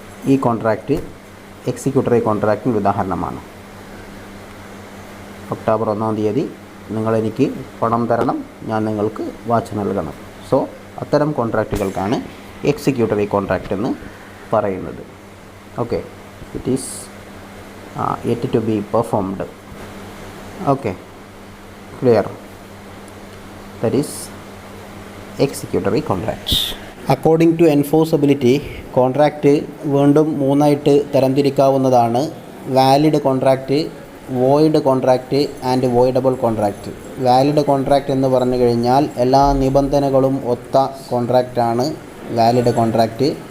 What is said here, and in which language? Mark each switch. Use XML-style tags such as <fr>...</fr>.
<ml>ഈ contract executory കോൺട്രാക്റ്റിന് ഉദാഹരണമാണ്. October 1 നിങ്ങളെനിക്ക് പണം തരണം, ഞാൻ നിങ്ങൾക്ക് വാച്ച് നൽകണം. സോ അത്തരം കോൺട്രാക്റ്റുകൾക്കാണ് എക്സിക്യൂട്ടറി കോൺട്രാക്റ്റ് എന്ന് പറയുന്നത്.</ml> <en>Okay, it is yet to be performed. Okay, clear? That is executory contract. According to enforceability,</en> <ml>contract വീണ്ടും 3 തരംതിരിക്കാവുന്നതാണ്.</ml> <en>Valid contract, void contract and voidable contract.</en> <ml>Valid contract എന്ന് പറഞ്ഞു കഴിഞ്ഞാൽ എല്ലാ നിബന്ധനകളും ഒത്ത കോൺട്രാക്റ്റാണ് വാലിഡ് കോൺട്രാക്റ്റ്.</ml>